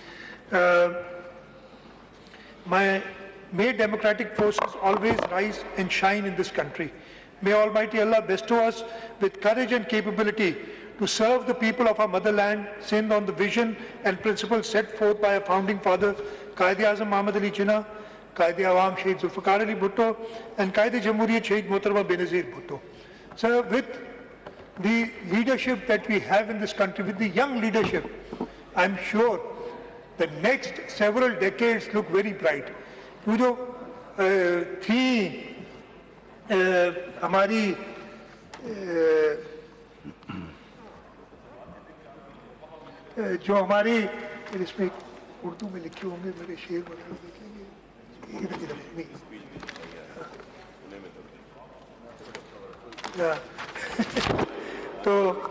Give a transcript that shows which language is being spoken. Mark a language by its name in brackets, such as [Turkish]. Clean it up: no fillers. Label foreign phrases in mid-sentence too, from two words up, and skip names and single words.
[English] May democratic forces always rise and shine in this country. May Almighty Allah bestow us with courage and capability to serve the people of our motherland, Sindh, on the vision and principles set forth by our founding father, Qaid-e-Azam Muhammad Ali Jinnah, Qaid-e-Awam Shaheed Zulfikar Ali Bhutto, and Qaid-e-Jamhuriyat Shaheed Mohtarama Benazir Bhutto. So with the leadership that we have in this country, with the young leadership, I'm sure the next several decades look very bright. [Urdu] وہ جو تھی ہماری جو ہماری اس میں اردو میں لکھے ہوں گے میرے شعر وغیرہ دیکھیں گے ادھر نہیں تو